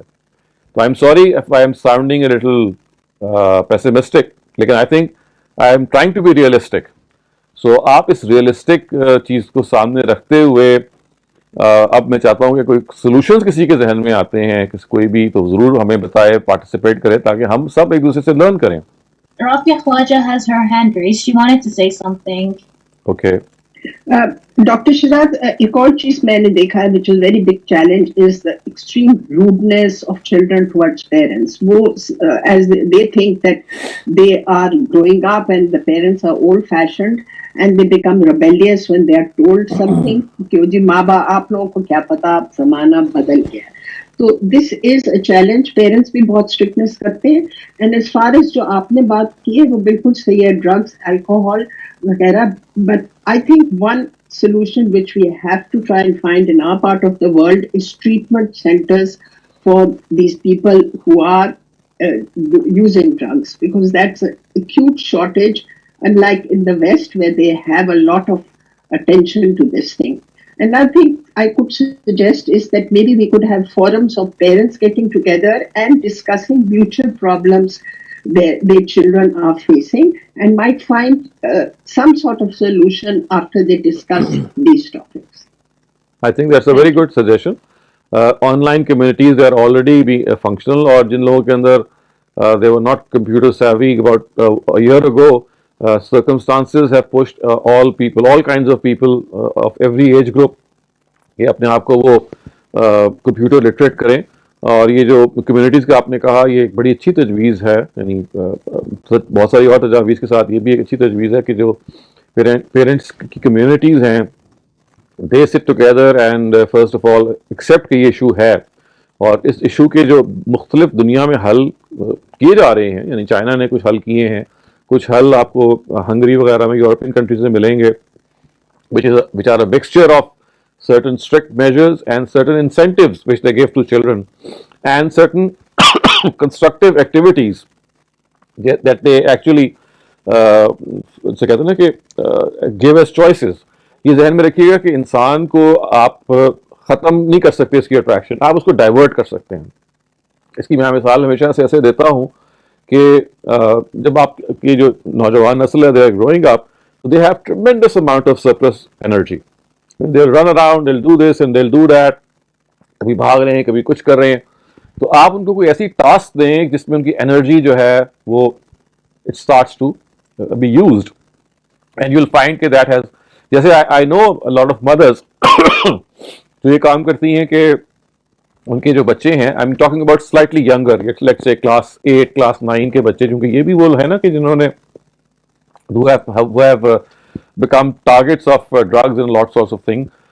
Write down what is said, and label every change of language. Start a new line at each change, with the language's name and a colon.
English: تو I am sorry if I am sounding a little pessimistic, لیکن I think I am trying to be realistic.
Urdu: سو آپ اس realistic چیز کو سامنے رکھتے ہوئے اب میں چاہتا ہوں کہ کوئی سولوشنز کسی کے ذہن میں آتے ہیں کوئی بھی, تو ضرور ہمیں بتائے, پارٹیسپیٹ کرے, تاکہ ہم سب ایک دوسرے سے لرن کریں.
English: Rafia Khwaja has her hand raised. She wanted to say something. Okay. Dr. Shihzad,
Urdu: ایک اور چیز میں نے دیکھا ہے
English: which is very big challenge is the extreme rudeness of children towards parents. وہ as they think that they are growing up and the parents are old fashioned and they become rebellious when they are told something
Urdu: کہ جی ماں باپ آپ لوگوں کو کیا پتا اب زمانہ بدل گیا.
English: تو this is a challenge.
Urdu: پیرنٹس بھی بہت اسٹرکٹنس کرتے ہیں.
English: and as far as
Urdu: جو آپ نے بات کی ہے وہ بالکل صحیح ہے, ڈرگس, الکوہول وغیرہ.
English: But I think one solution which we have to try and find in our part of the world is treatment centers for these people who are using drugs, because that's a acute shortage, unlike in the West where they have a lot of attention to this thing. And I think I could suggest is that maybe we could have forums of parents getting together and discussing mutual problems their children are facing, and might find some sort of solution after they discuss these topics. I think that's a very good suggestion. Online communities are already functional,
Urdu: اور جن لوگوں کے اندر
English: they were not computer savvy about a year ago, circumstances have pushed all kinds of people of every age group
Urdu: کہ اپنے آپ کو وہ
English: computer literate کریں.
Urdu: اور یہ جو کمیونٹیز کا آپ نے کہا یہ ایک بڑی اچھی تجویز ہے, یعنی بہت ساری اور تجاویز کے ساتھ یہ بھی ایک اچھی تجویز ہے کہ جو پیرنٹس کی کمیونٹیز ہیں
English: they sit together and first of all accept
Urdu: کہ یہ ایشو ہے, اور اس ایشو کے جو مختلف دنیا میں حل کیے جا رہے ہیں, یعنی چائنا نے کچھ حل کیے ہیں, کچھ حل آپ کو ہنگری وغیرہ میں یورپین کنٹریز میں ملیں گے
English: which are a mixture of certain strict measures and certain incentives which they give to children and certain constructive activities that they actually
Urdu: سے کہتے ہیں نا
English: کہ give as choices.
Urdu: یہ ذہن میں رکھیے گا کہ انسان کو آپ ختم نہیں کر سکتے اس کی اٹریکشن, آپ اس کو ڈائیورٹ کر سکتے ہیں. اس کی میں مثال ہمیشہ سے ایسے دیتا ہوں کہ جب آپ کی جو نوجوان نسل ہے
English: they are growing up, they have tremendous amount of surplus energy. They'll run around, they'll do this and they'll do that.
Urdu: کبھی بھاگ رہے ہیں, کبھی کچھ کر رہے ہیں. تو آپ ان کو کوئی ایسی ٹاسک دیں جس میں ان کی انرجی جو ہے وہ
English: it starts to be used, and you'll find
Urdu: کہ
English: that has,
Urdu: جیسے
English: I know a lot of mothers
Urdu: جو یہ کام کرتی ہیں کہ ان کے جو بچے ہیں,
English: I'm talking about slightly younger, let's say class 8, class 9
Urdu: کے بچے, کیونکہ یہ بھی وہ ہے نا کہ جنہوں نے
English: who have become targets of drugs and lots of things.